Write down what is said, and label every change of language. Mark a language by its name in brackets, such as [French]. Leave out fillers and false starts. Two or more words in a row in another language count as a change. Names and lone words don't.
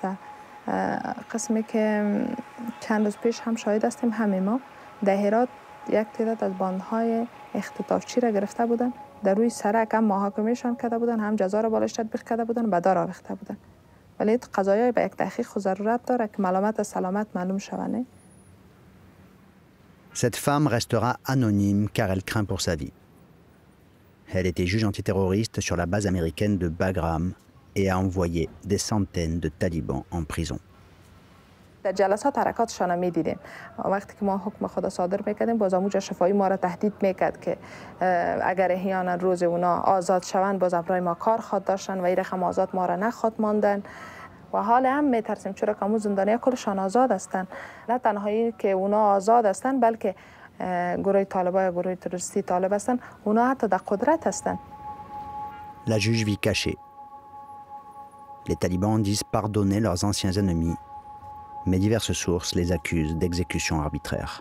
[Persian] قسمی که چند روز پیش هم شاهد هستیم همه ما در هرات یک تعداد از باندهای اختطافچی را گرفته بودن در روی سرک هم محاکمهشان کرده بودن هم جزا را بالش تطبیق کرده بودن به دار آویخته بودن ولی قضایی به یک تحقیق و ضرورت داره که ملامت سلامت معلوم شونه. [French] Cette femme restera anonyme car elle craint pour sa vie. Elle était juge antiterroriste sur la base américaine de Bagram et a envoyé des centaines de talibans en prison. [Persian] در جلسات حرکاتشان هم می‌دیدیم وقتی که ما حکم خود صادر می‌کردیم باز اموج شفایی ما را تهدید می‌کرد که اگر احیانا روز اونا آزاد شوند باز برای ما کار خواد داشتن و این رقم آزاد ما را نخواد ماندن و حال هم می‌ترسیم چرا که امو زندانی‌ها کلشان آزاد هستند نه تنهایی که اونا آزاد هستند بلکه گروه طالبان یا گروه تروریستی طالب هستند اونا حتی در قدرت هستند. [French] La juge vit cachée. Les talibans disent pardonner leurs anciens ennemis, mais diverses sources les accusent d'exécutions arbitraires.